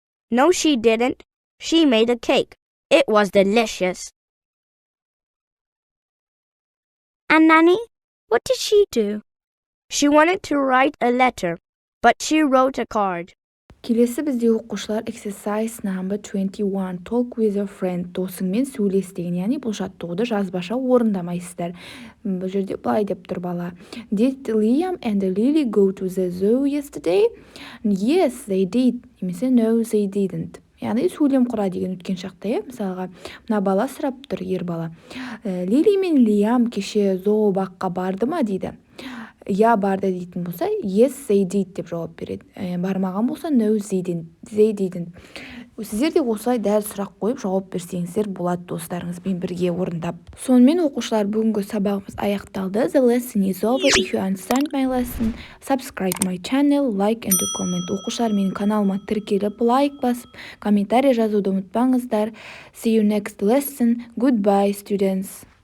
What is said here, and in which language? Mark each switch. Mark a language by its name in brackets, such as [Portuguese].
[English] No, she didn't. She made a cake. It was delicious. And Nanny? What did she do? She wanted to write a letter, but she wrote a card. [Kazakh] Келесі бізде оқушылар [English] Exercise number 21 Talk with a friend. [Kazakh] Досыңмен сөйлес деген, яғни бұл жаттығуды жазбаша орындамайсыздар. Бұл жерде былай деп тұр бала. [English] Did Liam and Lily go to the zoo yesterday? Yes, they did. [Kazakh] Немесе [English] no, they didn't. [Kazakh] Яғни сөйлем құра деген өткен шақта, мысалға, мына бала сұрап тұр, ер бала. Лили мен Лиам кеше зообаққа барды ма дейді. Я барды дейтін болса, [English] yes, they did [Kazakh] деп жауап береді. Бармаған болса, [English] no, they didn't. [Kazakh] Сіздер де осылай дәл сұрақ қойып жауап берсеңіздер болады достарыңызбен бірге орындап. Сонымен оқушылар, бүгінгі сабағымыз аяқталды. [English] The lesson is over. If you understand my lesson, subscribe my channel, like and comment. [Kazakh] Оқушылар, менің каналыма тіркеліп, лайк басып, комментарий жазуды ұмытпаңыздар. [English] See you next lesson. Goodbye, students.